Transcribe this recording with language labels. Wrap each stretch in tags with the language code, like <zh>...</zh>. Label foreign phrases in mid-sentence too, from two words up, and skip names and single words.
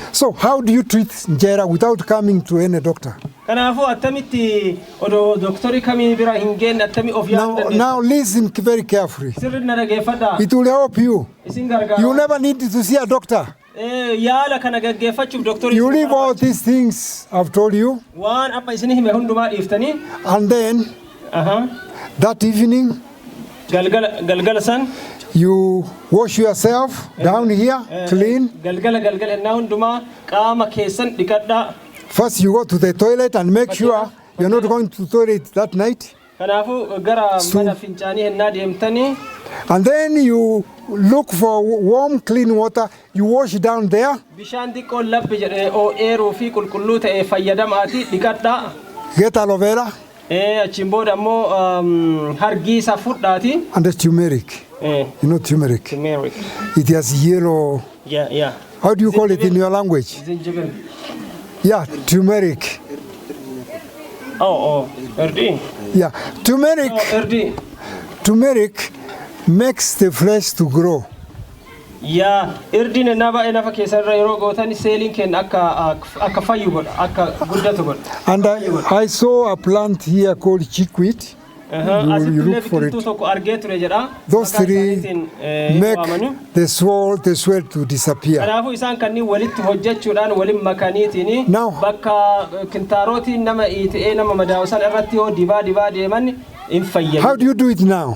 <en>So how do you treat injera without coming to any doctor?</en> <om>Kanaafuu attamitti odoo doktori kamii bira hin geenne attami of yaaduu dandeessa.</om> <en>Now listen very carefully.</en> <om>Sirri na dhageeffadhaa.</om> <en>It will help you.</en> <om>Isin gargaara.</om> <en>You never need to see a doctor.</en> <om>Yaala kana gaggeeffachuuf doktori.</om> <en>You leave all these things I've told you.</en> <om>Waan amma isin hime hundumaa dhiiftanii.</om> <en>And then that evening</en> <om>galgala san</om> <en>you wash yourself down here clean.</en> <om>Galgala ennaa hundumaa qaama keessan dhiqadhaa.</om> <en>First you go to the toilet and make sure you're not going to the toilet that night.</en> <om>Kanaafuu gara mana fincaanii ennaa deemtanii.</om> <en>And then you look for warm clean water, you wash down there.</en> <om>Bishaan xiqqoo labbi jedhee oo'eeruu fi qulqulluu ta'e fayyadamaati dhiqadhaa.</om> <en>Get aloe vera.</en> <om>Achiin booda ammoo hargii isaa fudhaati.</om> <en>And the turmeric. You know turmeric. Turmeric. It has yellow. Yeah. How do you call it in your language? Zinjibir. Yeah, turmeric. Erdi. Yeah, turmeric. Erdi. Turmeric makes the flesh to grow.</en> <om>Irdin ennaa baay'ee lafa keessarra yeroo gootan seeliin keenya akka fayyu godha akka guddatu godha.</om> <en>And I saw a plant here called chickweed. You look for it. Those three make the swell to disappear. Now, how do you do it now?</en>